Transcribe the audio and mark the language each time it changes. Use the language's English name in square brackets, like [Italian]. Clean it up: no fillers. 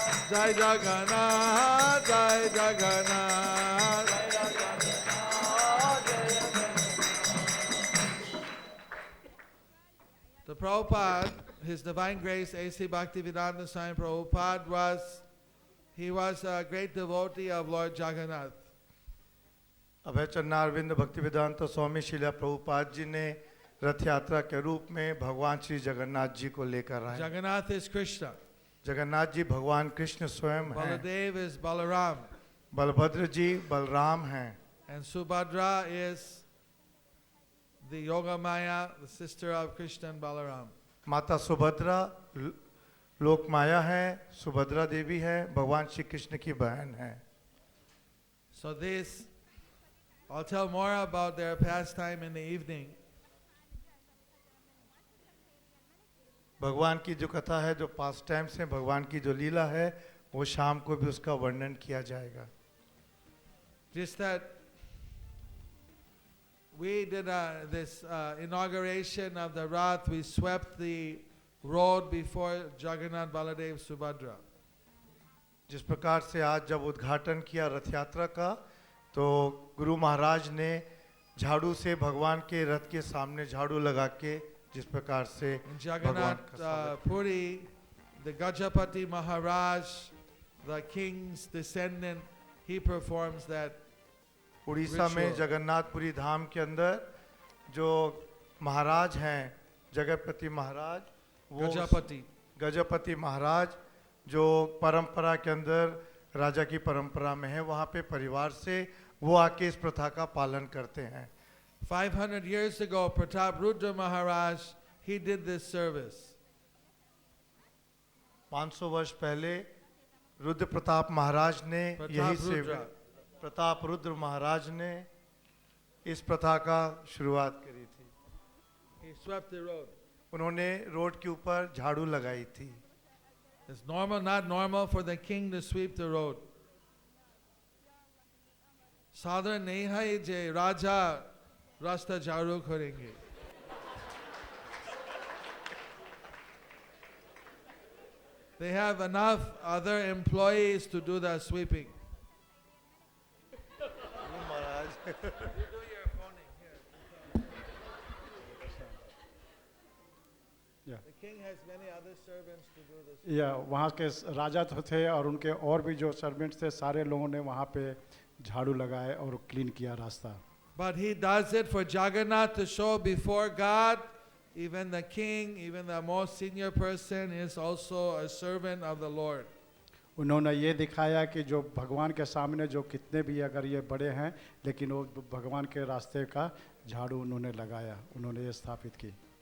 [Hindi] Jai Jagannath, Jai Jagannath. [English] Prabhupada, His Divine Grace A.C. Bhaktivedanta Swami Prabhupada he was a great devotee of Lord Jagannath. [Hindi] अभय चरणारविंद भक्तिवेदांत स्वामी शिला प्रभुपाद जी ने रथ यात्रा के रूप में भगवान श्री जगन्नाथ जी को लेकर आए। [English] Jagannath is Krishna. [Hindi] Jagannath ji भगवान कृष्ण स्वयं हैं। [English] Baladev is Balaram. [Hindi] बलभद्र जी बलराम हैं। [English] And Subhadra is the Yoga Maya, the sister of Krishna and Balaram. [Hindi] माता सुभद्रा लोक माया है, सुभद्रा देवी है, भगवान श्री कृष्ण की बहन है। [English] So this, I'll tell more about their pastime in the evening. [Hindi] भगवान की जो कथा है, जो पास्ट टाइम से भगवान की जो लीला है, वो शाम को भी उसका वर्णन किया जाएगा। [English] Just that we did this inauguration of the Rath, we swept the road before Jagannath, Baladev, Subhadra. [Hindi] जिस प्रकार से आज जब उद्घाटन किया रथ यात्रा का, तो गुरु महाराज ने झाड़ू से भगवान के रथ के सामने झाड़ू लगा के जिस प्रकार से [English] In [Hindi] भगवान का [English] Jagannath Puri, the Gajapati Maharaj, the king's descendant, he performs that. [Hindi] Orissa में [English] ritual. [Hindi] जगन्नाथपुरी धाम के अंदर जो महाराज हैं, जगतपति महाराज, वो गजपति महाराज जो परंपरा के अंदर राजा की परंपरा में है, वहाँ पे परिवार से वो आके इस प्रथा का पालन करते हैं। [English] 500 years ago, Pratap Rudra Maharaj, he did this service. [Hindi] 500 वर्ष पहले रुद्र प्रताप महाराज ने यही सेवा, प्रताप रुद्र महाराज ने इस प्रथा का शुरुआत करी थी। [English] He swept the road. [Hindi] उन्होंने रोड के ऊपर झाड़ू लगाई थी। [English] It's normal, not normal for the king to sweep the road. [Hindi] साधारण नहीं है जे राजा रास्ता झाड़ू करेंगे। [English] They have enough other employees to do the sweeping. You do your phoning here. Yeah. The king has many other servants to do this. [Hindi] या वहाँ के राजा तो थे और उनके और भी जो सर्वेंट्स थे, सारे लोगों ने वहाँ पे झाड़ू लगाए और क्लीन किया रास्ता। [English] But he does it for Jagannath to show before God, even the king, even the most senior person is also a servant of the Lord. [Hindi] उन्होंने ये दिखाया कि जो भगवान के सामने जो कितने भी अगर ये बड़े हैं, लेकिन वो भगवान के रास्ते का झाड़ू उन्होंने लगाया, उन्होंने ये स्थापित की।